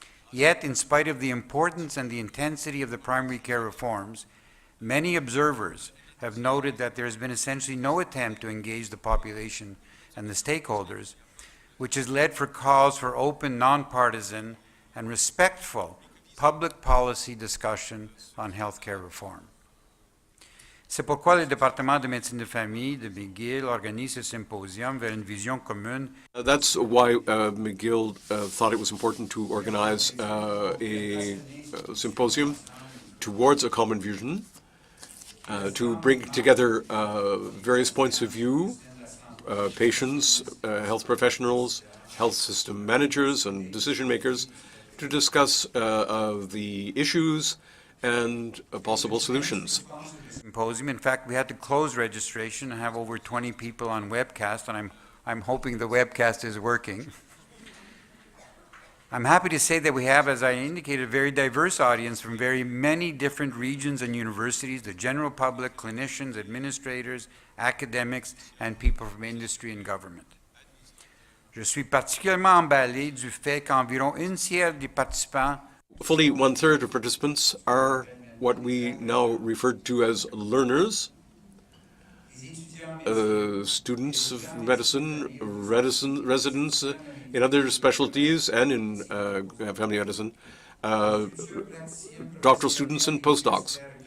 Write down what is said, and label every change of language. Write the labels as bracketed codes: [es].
[en] Yet, in spite of the importance and the intensity of the primary care reforms, many observers have noted that there has been essentially no attempt to engage the population and the stakeholders, which has led for calls for open, nonpartisan, and respectful public policy discussion on healthcare reform. [fr] C'est pourquoi le département de médecine de famille de McGill organise ce symposium vers une vision commune. [en] That's why McGill thought it was important to organize a symposium towards a common vision, to bring together various points of view, patients, health professionals, health system managers, and decision makers, to discuss the issues and possible solutions. Symposium. In fact, we had to close registration and have over 20 people on webcast, and I'm hoping the webcast is working. I'm happy to say that we have, as I indicated, a very diverse audience from very many different regions and universities, the general public, clinicians, administrators, academics, and people from industry and government. [fr] Je suis particulièrement emballé du fait qu'environ un tiers des participants. [en] Fully one-third of participants are what we now refer to as learners, students of medicine, residents in other specialties and in family medicine, doctoral students and postdocs.